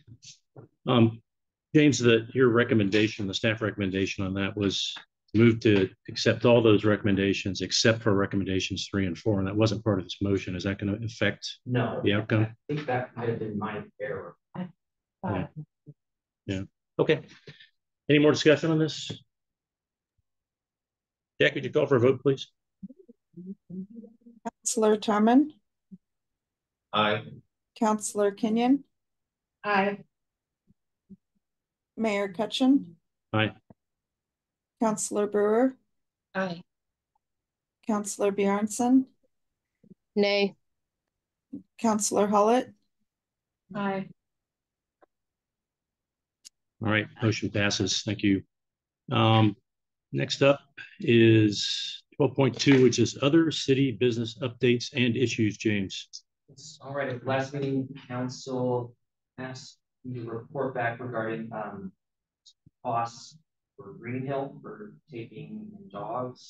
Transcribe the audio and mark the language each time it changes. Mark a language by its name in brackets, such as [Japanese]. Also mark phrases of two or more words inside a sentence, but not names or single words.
[English] James, your recommendation, the staff recommendation on that was move to accept all those recommendations except for recommendations 3 and 4, and that wasn't part of this motion. Is that going to affect the outcome? I think that might have been my error. Yeah. Okay. Any more discussion on this? Jack, could you call for a vote, please? Councilor Tarman. Aye. Councilor Kenyon. Aye. Mayor Cutchin. Aye. Councilor Brewer. Aye. Councilor Bjornson. Nay. Councilor Hollett. Aye. All right, motion passes. Thank you. Next up is 12.2, which is other city business updates and issues, James. All right, at the last meeting, council asked me to report back regarding costs for Green Hill for taking in dogs.